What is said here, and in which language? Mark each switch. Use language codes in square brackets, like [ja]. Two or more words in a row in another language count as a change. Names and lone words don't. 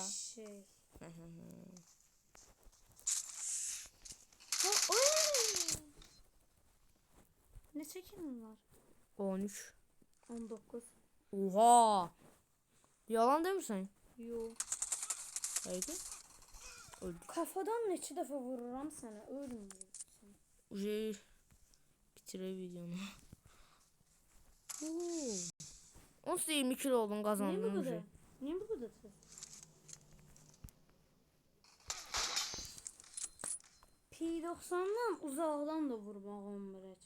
[tr] Şey. Ha, oy! Ne çekim var? 13. 19. Oha. Yalan değil mi sen? Yok. Haydi. Öldük. [az] Kafadan neçə dəfə vururam sənə, ölmürsən. Uje bitire videonu. Oo. 20 kilo oldun Niyə bu [tr] kazandın [az] qədər? uje. Niyə bu qədər tez? P90'dan uzaqdan da vurmaq olmur heç.